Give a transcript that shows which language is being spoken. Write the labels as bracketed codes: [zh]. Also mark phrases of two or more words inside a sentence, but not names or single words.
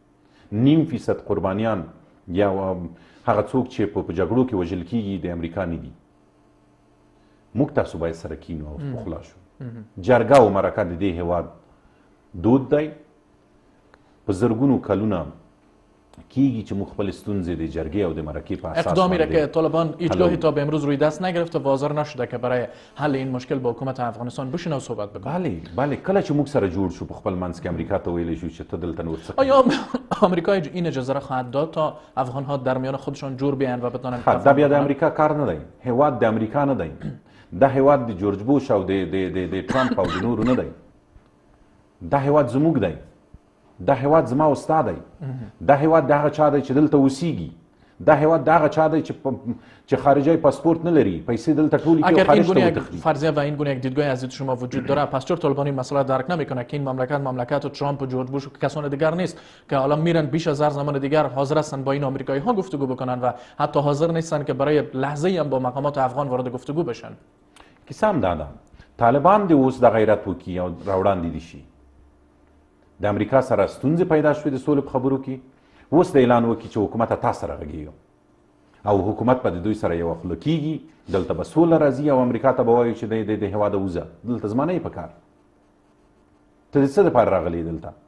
[ps] 9% قربانیان یا هغه څوک چې په جګړو کې وژل کیږي د امریکا نه دي موږ تاسو باید سره کینو او پخلا شو جرګه او مرکه د دې هېواد دود دی په زرګونو کلونه کیږي چې موږ خپل ستونزې د جرګې او د مرکې په اساس [fa] اقدامی را که طالبان هیچگاهی تا به امروز روی دست نگرفته و حاضر نشده که برای حل این مشکل با حکومت افغانستان بشینه و صحبت بکنه [ps] بله کله چې موږ سره جوړ شو په خپل منځ کې امریکا ته ویلی شو چې ته دلته نور څه [fa] آیا امریکا این اجازه را خواهد داد تا افغان ها در میان خودشان جور بیان و بتونن [ps] دا بیا د امریکا کار نه دی هېواد د امریکا نه دی دا هېواد د جورج بوش او د ټرمپ او د نورو نه دی دا هېواد زموږ دی دا هېواد زما او ستا دی دا هېواد د هغه چا دی چې دلته اوسیږي دا هېواد د هغه چا دی چې خارجی پاسپورت نه لري پیسې دلته ټولې کوي [fa] اگر این گونه یک فرضیه و این گونه یک دیدگاهی از دید شما وجود داره پس چرا طالبان این مسئله درک نمیکنه که این مملکت ترامپ و جورج بوش و کسان دیگر نیست که حالا میرن بیش از هر زمان دیگر حاضر هستن با این آمریکایی ها گفتگو بکنن و حتی حاضر نیستن که برای لحظه هم با مقامات افغان وارد گفتگو بشن [ps] کیسه هم دا ده طالبان دې اوس د غیرت وکړي او راوړاندې دي شي د امریکا سره ستونزې پیدا شوې د سولې په خبرو کې اوس د اعلان وکړي چې حکومت تا سره غږیږو او حکومت به د دوی سره یوه خوله کېږي دلته به سوله راځي او امریکا ته به وایي چې د هېواده وځه دلته زما نه یې پکار ته د څه دپاره راغلی دلته